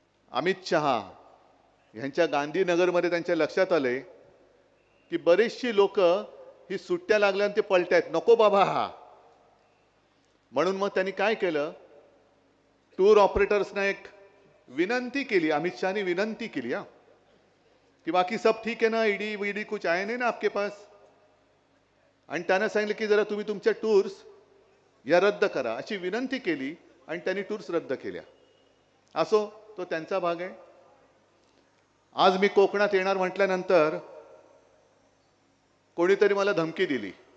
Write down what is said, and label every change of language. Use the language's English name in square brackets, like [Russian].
[Marathi] अमित शहा यांच्या गांधीनगरमध्ये त्यांच्या लक्षात आले की बरेचशी लोक ही सुट्ट्या लागल्यानं ते पळतायत. नको बाबा हा. म्हणून मग त्यांनी काय केलं, टूर ऑपरेटर्सना एक विनंती केली. अमित शहानी विनंती केली कि [Hindi] बाकी सब ठीक है ना, ईडी वीडी कुछ आए नहीं ना आपके पास. [Marathi] आणि त्यांना सांगितलं की जरा तुम्ही तुमच्या टूर्स या रद्द करा अशी विनंती केली आणि त्यांनी टूर्स रद्द केल्या. असो, तो त्यांचा भाग आहे. आज मी कोकणात येणार म्हटल्यानंतर कोणीतरी मला धमकी दिली.